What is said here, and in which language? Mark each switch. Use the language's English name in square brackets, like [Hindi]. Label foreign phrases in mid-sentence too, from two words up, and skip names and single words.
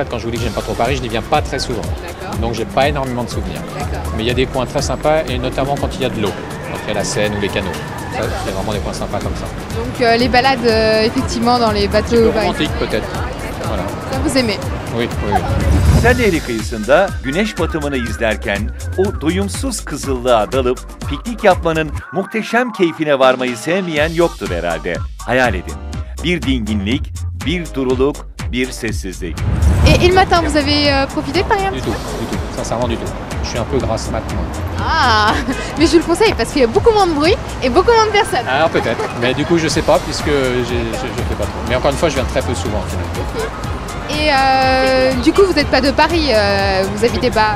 [French] Quand je vous dis que j'aime pas trop Paris, je n'y viens pas très souvent. Donc j'ai pas énormément de souvenirs. Mais il y a des coins très sympas et notamment quand il y a de l'eau, quand il y a la Seine ou les canaux. Ça, c'est vraiment des coins sympas comme ça. Donc les balades effectivement dans les bateaux. Romantique peut-être. Voilà. Ça vous aimez? Oui, oui, oui. [Turkish] Sen Nehri kıyısında güneş batımını izlerken o doyumsuz kızıllığa dalıp piknik yapmanın muhteşem keyfine varmayı sevmeyen yoktur herhalde. Hayal edin. Bir dinginlik, bir duruluk, bir sessizlik. [French] Et le matin, vous avez profité de Paris un Du petit tout, peu? du tout. Sincèrement du tout. Je suis un peu grasse mat moi. Ah, mais je vous le conseille parce qu'il y a beaucoup moins de bruit et beaucoup moins de personnes. Alors peut-être, mais du coup je sais pas puisque je fais pas trop. Mais encore une fois, je viens très peu souvent finalement. Et du coup, vous n'êtes pas de Paris, vous habitez pas?